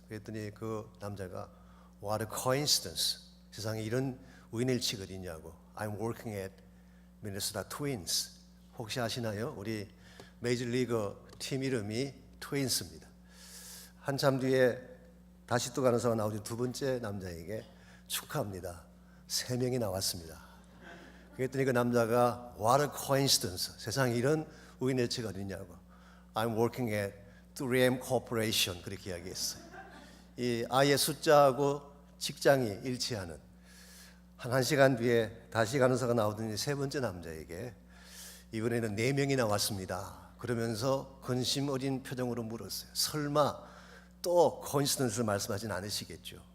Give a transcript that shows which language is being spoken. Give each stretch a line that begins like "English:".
Korean: 그랬더니 그 남자가
English: What a coincidence.
Korean: 세상에 이런 우연일치가 있냐고.
English: I'm working at Minnesota Twins.
Korean: 혹시 아시나요? 우리 메이저리그 팀 이름이 트윈스입니다. 한참 뒤에 다시 또 간호사가 나오더니 두 번째 남자에게 축하합니다. 3명이 나왔습니다. 그랬더니 그 남자가
English: What a coincidence.
Korean: 세상에 이런 우연일치가 있냐고.
English: I'm working at 3M Corporation.
Korean: 그렇게 이야기했어요. 이 아이의 숫자하고 직장이 일치하는 한 시간 뒤에 다시 간호사가 나오더니 세 번째 남자에게 이번에는 4명이 나왔습니다. 그러면서 근심 어린 표정으로 물었어요. 설마 또 코인시던스를 말씀하진 않으시겠죠?